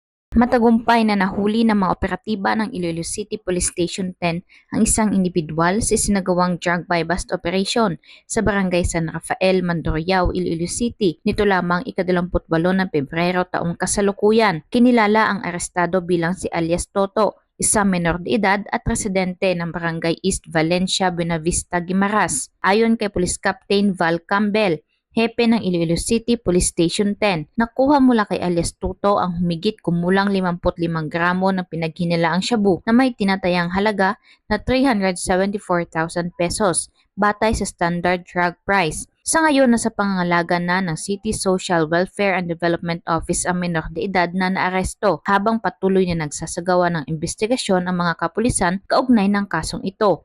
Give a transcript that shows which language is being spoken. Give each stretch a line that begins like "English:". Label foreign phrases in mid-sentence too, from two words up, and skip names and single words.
Filipino: Matagumpay na nahuli ng mga operatiba ng Iloilo City Police Station 10 ang isang individual sa isinagawang
English: drug buy-bust operation
Filipino: sa barangay San Rafael, Mandurriao, Iloilo City. Nito lamang ika-28 ng Pebrero taong kasalukuyan. Kinilala ang arestado bilang si alias Toto, isang menor de edad at residente ng barangay East Valencia, Buenavista, Guimaras. Ayon kay Police Captain Val Campbell, hepe ng Iloilo City Police Station 10, nakuha mula kay alias Tuto ang humigit kumulang 55 gramo ng pinaghinalaang shabu na may tinatayang halaga na 374,000 pesos batay sa
English: standard drug price.
Filipino: Sa ngayon, nasa pangangalaga na ng City Social Welfare and Development Office ang menor de edad na naaresto habang patuloy na nagsasagawa ng investigasyon ang mga kapulisan kaugnay ng kasong ito.